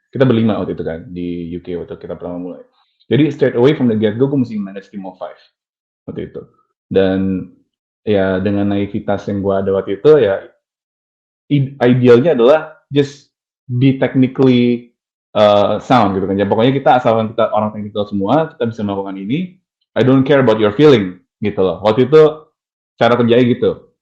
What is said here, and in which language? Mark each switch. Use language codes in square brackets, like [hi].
[id] Kita berlima waktu itu kan di UK waktu kita pertama mulai. Jadi [en] straight away from the get-go [id] gue mesti [en] manage team of 5 [id] waktu itu. Dan ya dengan naivitas yang gue ada waktu itu ya idealnya adalah [en] just be technically sound [id] gitu kan. Ya pokoknya kita asalkan kita orang technical semua, kita bisa melakukan ini. [en] I don't care about your feeling [id] gitu loh. Waktu itu cara kerjanya gitu.